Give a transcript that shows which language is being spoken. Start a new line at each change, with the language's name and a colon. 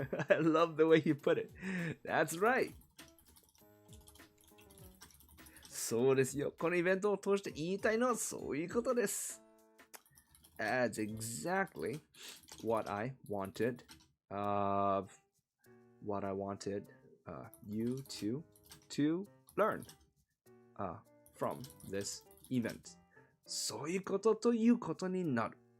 English: I love the way you put it. That's right.
Japanese: そうですよ。このイベントを通して言いたいのはそういうことです。
English: That's exactly what I wanted. What I wanted you to learn from this event.
Japanese: そういうことということになる。